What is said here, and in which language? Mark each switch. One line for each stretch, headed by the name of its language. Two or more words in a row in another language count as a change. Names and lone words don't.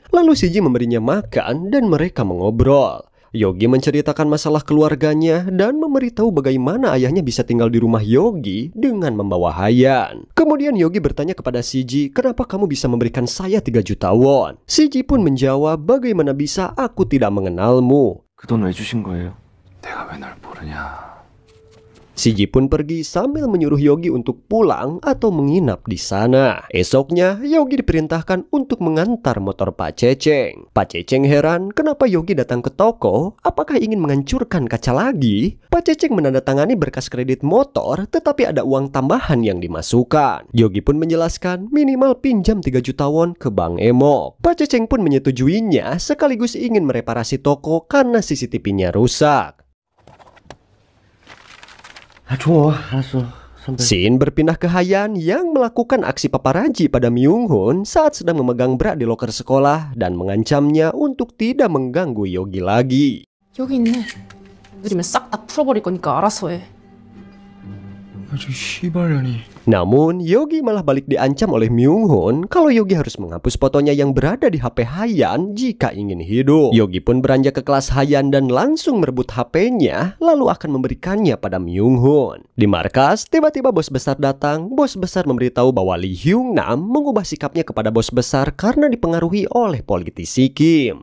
Indonesian: Lalu Siji memberinya makan dan mereka mengobrol. Yogi menceritakan masalah keluarganya dan memberitahu bagaimana ayahnya bisa tinggal di rumah Yogi dengan membawa Hayan. Kemudian Yogi bertanya kepada Shiji, kenapa kamu bisa memberikan saya 3 juta won? Shiji pun menjawab, bagaimana bisa aku tidak mengenalmu?
Korean: 그 돈 왜 주신 거예요? 내가 왜 널 모르냐.
Indonesian: Shiji pun pergi sambil menyuruh Yogi untuk pulang atau menginap di sana. Esoknya, Yogi diperintahkan untuk mengantar motor Pak Ceceng. Pak Ceceng heran kenapa Yogi datang ke toko, apakah ingin menghancurkan kaca lagi? Pak Ceceng menandatangani berkas kredit motor, tetapi ada uang tambahan yang dimasukkan. Yogi pun menjelaskan minimal pinjam 3 juta won ke Bang Emok. Pak Ceceng pun menyetujuinya sekaligus ingin mereparasi toko karena CCTV-nya rusak.
Korean: 좋아, 알았어. 선배.
Indonesian: Scene berpindah ke Hayan yang melakukan aksi paparazi pada Myung-hun saat sedang memegang bra di loker sekolah dan mengancamnya untuk tidak mengganggu Yogi lagi.
Korean: 여기 있네. 느리면 싹 다 풀어버릴 거니까 알아서 해. 아주 씨발년이.
Indonesian: Namun, Yogi malah balik diancam oleh Myung-hun kalau Yogi harus menghapus fotonya yang berada di HP Hayan jika ingin hidup. Yogi pun beranjak ke kelas Hayan dan langsung merebut HP-nya, lalu akan memberikannya pada Myung-hun. Di markas, tiba-tiba bos besar datang. Bos besar memberitahu bahwa Lee Hyung-nam mengubah sikapnya kepada bos besar karena dipengaruhi oleh politisi Kim.